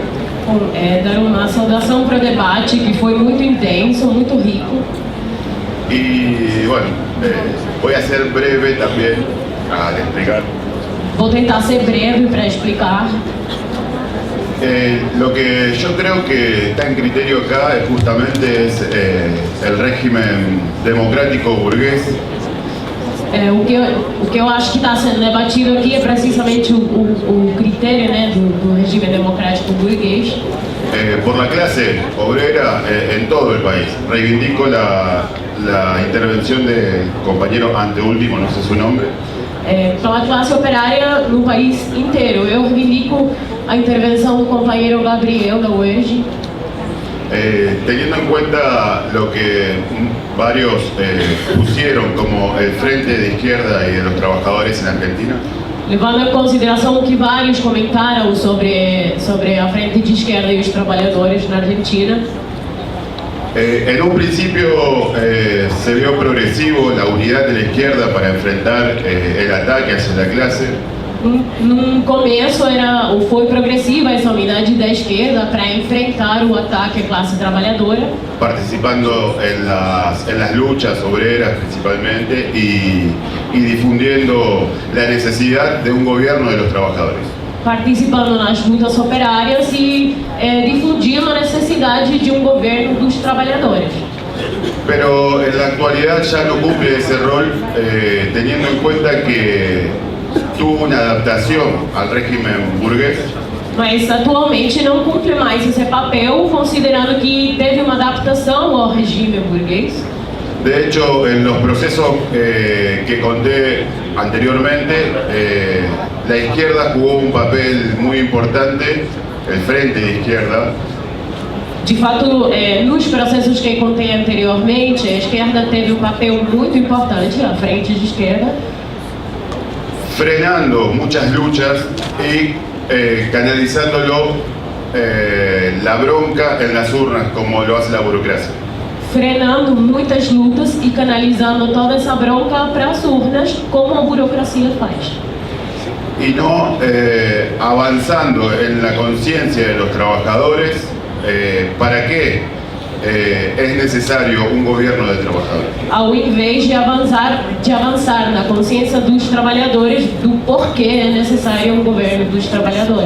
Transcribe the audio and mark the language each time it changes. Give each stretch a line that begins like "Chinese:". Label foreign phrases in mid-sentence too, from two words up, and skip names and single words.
Portuguese: Dar uma saudação para o debate que foi muito intenso, muito rico.
Spanish: Y bueno, voy a ser breve también al explicar.
Portuguese: Vou tentar ser breve para explicar.
Spanish: Lo que yo creo que está en criterio acá es justamente el régimen democrático burgués.
Portuguese: O que eu acho que está sendo debatido aqui é precisamente o critério, né, do regime democrático burguês.
Spanish: Por la clase obrera en todo el país. Reivindico la intervención del compañero anteúltimo, no sé su nombre.
Portuguese: Pela classe operária no país inteiro. Eu reivindico a intervenção do companheiro Gabriel da UERJ.
Spanish: Teniendo en cuenta lo que varios pusieron como el Frente de Izquierda y de los Trabajadores en Argentina,
Portuguese: Levando em consideração o que vários comentaram sobre a Frente de Esquerda e os trabalhadores na Argentina.
Spanish: en un principio se vio progresivo la unidad de la izquierda para enfrentar el ataque hacia la clase.
Portuguese: Num começo foi progressiva essa unidade da esquerda para enfrentar o ataque à classe trabalhadora,
Spanish: Participando en las luchas obreras principalmente y difundiendo la necesidad de un gobierno de los trabajadores.
Portuguese: participando nas lutas operárias e difundindo a necessidade de um governo dos trabalhadores.
Spanish: Pero en la actualidad ya no cumple ese rol, teniendo en cuenta que tuvo una adaptación al régimen burgués.
Portuguese: Mas atualmente não cumpre mais esse papel, considerando que teve uma adaptação ao regime burguês.
Spanish: De hecho, en los procesos que conté anteriormente, la izquierda jugó un papel muy importante, el Frente de Izquierda.
Portuguese: De fato, nos processos que contei anteriormente, a esquerda teve um papel muito importante, a Frente de Esquerda,
Spanish: frenando muchas luchas y canalizándolo la bronca en las urnas, como lo hace la burocracia.
Portuguese: frenando muitas lutas e canalizando toda essa bronca para as urnas, como a burocracia faz.
Spanish: Y no avanzando en la conciencia de los trabajadores para qué es necesario un gobierno de trabajadores.
Portuguese: Ao invés de avançar na consciência dos trabalhadores do porquê é necessário um governo dos trabalhadores.